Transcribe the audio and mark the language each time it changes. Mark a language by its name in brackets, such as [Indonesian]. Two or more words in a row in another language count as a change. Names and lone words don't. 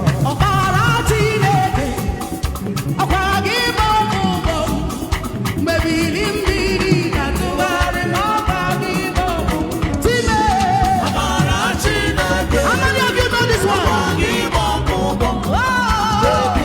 [Igbo] Ọbara Chineke, ọkwa gị bụ ọmụmụ m, mebiri mmiri na-atụgharị n'ọba gị bụ ọmụmụ. [English] Time. How many of you know this one? Oh. Time.